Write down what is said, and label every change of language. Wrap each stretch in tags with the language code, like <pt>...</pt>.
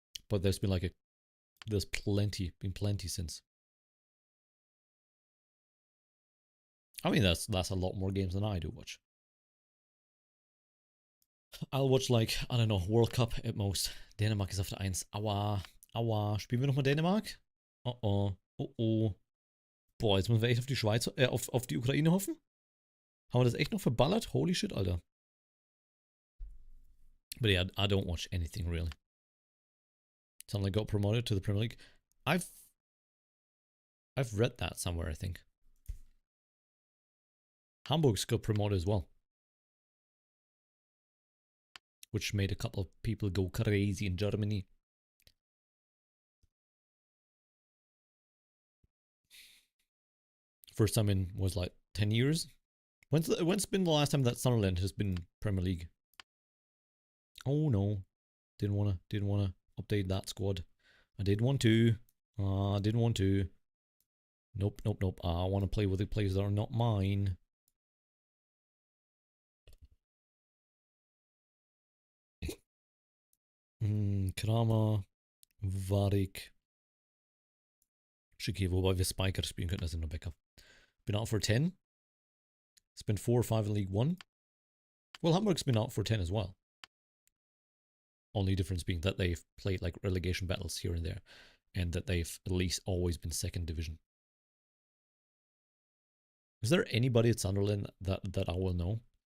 <en>But there's been like there's been plenty since. I mean, that's a lot more games than I do watch. I'll watch like, I don't know, World Cup at most.</en> <de>Dänemark ist auf der 1. Aua, aua. Spielen wir nochmal Dänemark? Oh oh, oh oh. Boah, jetzt müssen wir echt auf die Schweiz, auf die Ukraine hoffen? Haben wir das echt noch verballert?</de> <en>Holy shit, Alter. But yeah, I don't watch anything really. Suddenly got promoted to the Premier League. I've read that somewhere, I think. Hamburg's got promoted as well. Which made a couple of people go crazy in Germany. First time in was like 10 years. When's been the last time that Sunderland has been Premier League? Oh no. Didn't wanna update that squad. I did want to. Didn't want to. Nope. I want to play with the players that are not mine.</en> <de>Kramer, Warwick, Schicki, wobei wir Spiker spielen könnten, das sind nur Backup.</de> <en>Been out for 10. It's been 4 or 5 in League 1. Well, Hamburg's been out for 10 as well. Only difference being that they've played like relegation battles here and there, and that they've at least always been 2nd division. Is there anybody at Sunderland that I will know?</en>